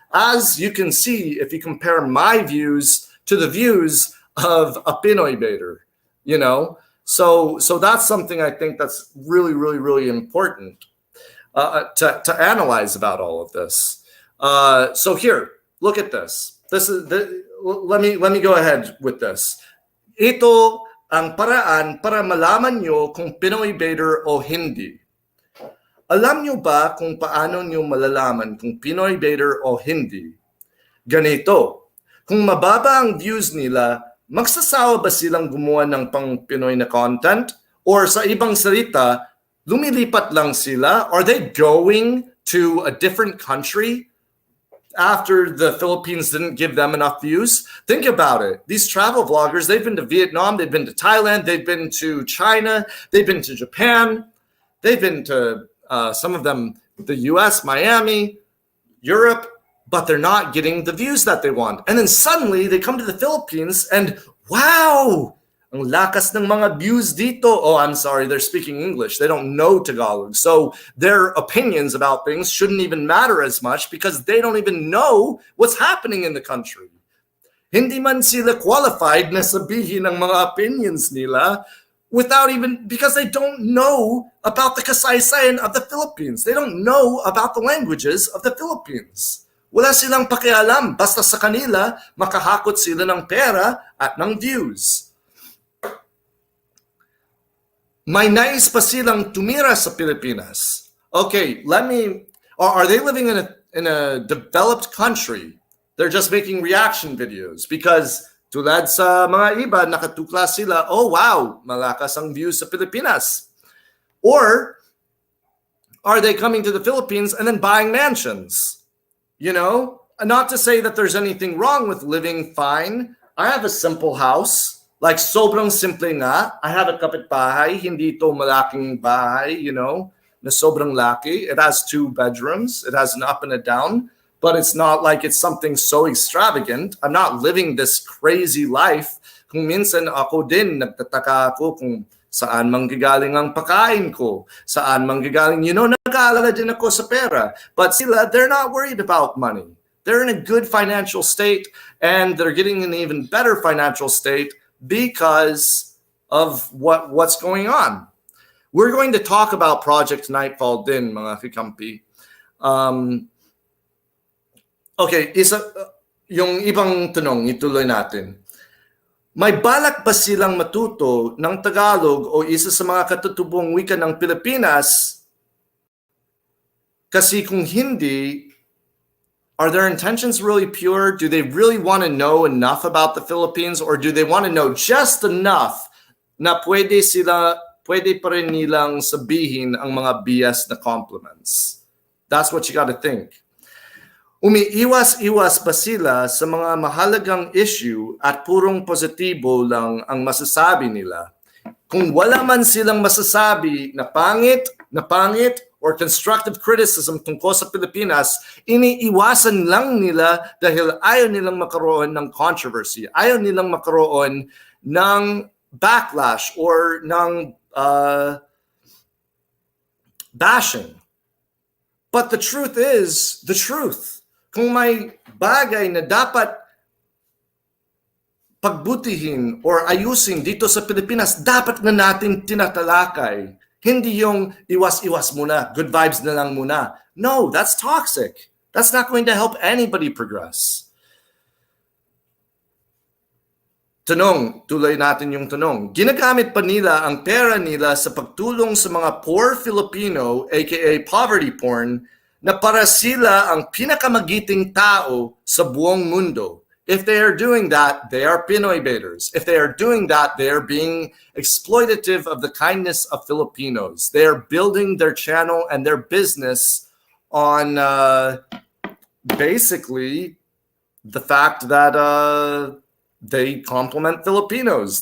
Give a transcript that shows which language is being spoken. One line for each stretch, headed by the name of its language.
English: As you can see, if you compare my views to the views of a Pinoybaiter, So that's something I think that's really, really, really important to analyze about all of this. So here, look at this. Let me go ahead with this.
Filipino: Ito ang paraan para malaman nyo kung Pinoybaiter o hindi. Alam nyo ba kung paano nyo malalaman kung Pinoybaiter o hindi? Ganito, kung mababa ang views nila, magsasawa ba silang gumawa ng pang Pinoy na content? Or sa ibang salita, lumilipat lang sila?
English: Are they going to a different country after the Philippines didn't give them enough views? Think about it. These travel vloggers, they've been to Vietnam, they've been to Thailand, they've been to China, they've been to Japan, they've been to some of them, the US, Miami, Europe, but they're not getting the views that they want. And then suddenly they come to the Philippines and wow,
Filipino: ang lakas ng mga views dito.
English: Oh, I'm sorry, they're speaking English. They don't know Tagalog. So their opinions about things shouldn't even matter as much because they don't even know what's happening in the country.
Filipino: Hindi man sila qualified na sabihin ang mga opinions nila
English: because they don't know about the kasaysayan of the Philippines. They don't know about the languages of the Philippines.
Filipino: Wala silang pakialam. Basta sa kanila, makahakot sila ng pera at ng views. May nais pa silang tumira sa Pilipinas.
English: Okay, are they living in a developed country? They're just making reaction videos because
Filipino: tulad sa mga iba, nakatukla sila, oh wow, malakas ang views sa Pilipinas.
English: Or are they coming to the Philippines and then buying mansions? Not to say that there's anything wrong with living fine. I have a simple house. Like,
Filipino: sobrang simple nga.
English: I have a
Filipino: kapitbahay. Hindi ito malaking bahay, na sobrang laki.
English: It has 2 bedrooms. It has an up and a down. But it's not like it's something so extravagant. I'm not living this crazy life.
Filipino: Kung minsan ako din, nagtataka ako kung saan manggagaling ang pakain ko. Saan manggagaling, nag-aalala din ako sa pera. But sila,
English: they're not worried about money. They're in a good financial state, and they're getting an even better financial state because of what's going on. We're going to talk about Project Nightfall din,
Filipino: mga kakampi. Okay, yung ibang tanong, ituloy natin. May balak ba silang matuto ng Tagalog o isa sa mga katutubong wika ng Pilipinas? Kasi kung hindi,
English: are their intentions really pure? Do they really want to know enough about the Philippines, or do they want to know just enough
Filipino: na pwede pa rin nilang sabihin ang mga BS na compliments?
English: That's what you got to think.
Filipino: Umiiwas-iwas ba sila sa mga mahalagang issue at purong positibo lang ang masasabi nila? Kung wala man silang masasabi na pangit, or constructive criticism tungkol sa Pilipinas, iniiwasan lang nila dahil ayaw nilang makaroon ng controversy, ayaw nilang makaroon ng backlash or ng bashing.
English: But the truth is the truth.
Filipino: Kung may bagay na dapat pagbutihin or ayusin dito sa Pilipinas, dapat na natin tinatalakay. Hindi yung iwas-iwas muna, good vibes na lang muna.
English: No, that's toxic. That's not going to help anybody progress.
Filipino: Tanong, tuloy natin yung tanong. Ginagamit pa nila ang pera nila sa pagtulong sa mga poor Filipino, aka poverty porn, na para sila ang pinakamagiting tao sa buong mundo.
English: If they are doing that, they are Pinoybaiters. If they are doing that, they are being exploitative of the kindness of Filipinos. They are building their channel and their business on basically the fact that they compliment Filipinos.